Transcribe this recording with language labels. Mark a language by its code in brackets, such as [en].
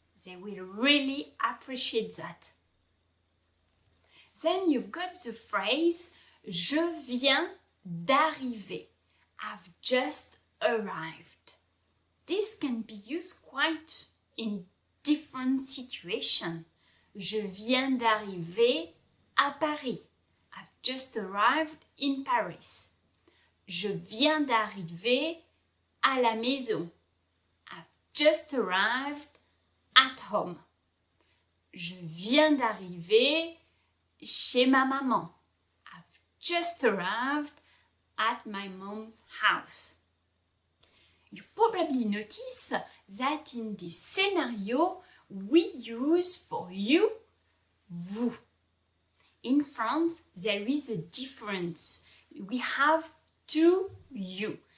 [en] They will really appreciate that. Then you've got the phrase [fr] je viens d'arriver. [en] I've just arrived. This can be used quite in different situations. [fr] Je viens d'arriver à Paris. [en] I've just arrived in Paris. [fr] Je viens d'arriver à la maison. [en] I've just arrived at home. [fr] Je viens d'arriver chez ma maman. [en] I've just arrived at my mom's house. You probably notice that in this scenario, we use for you, vous. In France, there is a difference. We have two you.